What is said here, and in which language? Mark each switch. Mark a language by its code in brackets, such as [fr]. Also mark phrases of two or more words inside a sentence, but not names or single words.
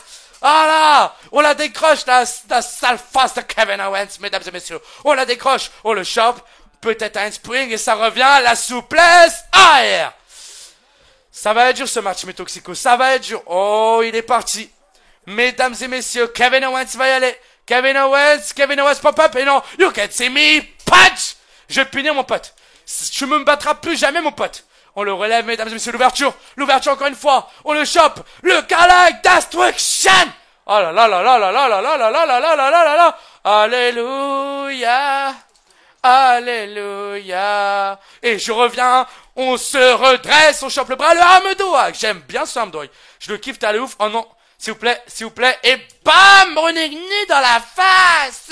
[fr] Voilà, on la décroche, la sale face de Kevin Owens, mesdames et messieurs. On la décroche, on le chope, peut-être un spring et ça revient, la souplesse, air. Ça va être dur ce match, mes toxicos, ça va être dur. Oh, il est parti. Mesdames et messieurs, Kevin Owens va y aller. Kevin Owens, pop-up, et non, [en] you can see me, punch. [fr] Je vais te punir, mon pote. Tu me battras plus jamais, mon pote. On le relève, mesdames et messieurs, l'ouverture encore une fois, on le chope, le Galactic Destruction. Oh là là là là là là là là là là là là là là là. Alléluia, alléluia. Et je reviens, on se redresse, on chope le bras, le arme-doigt. J'aime bien ce arme-doigt. Je le kiffe, t'as le ouf. Oh non, s'il vous plaît, et bam, Renegni dans la face.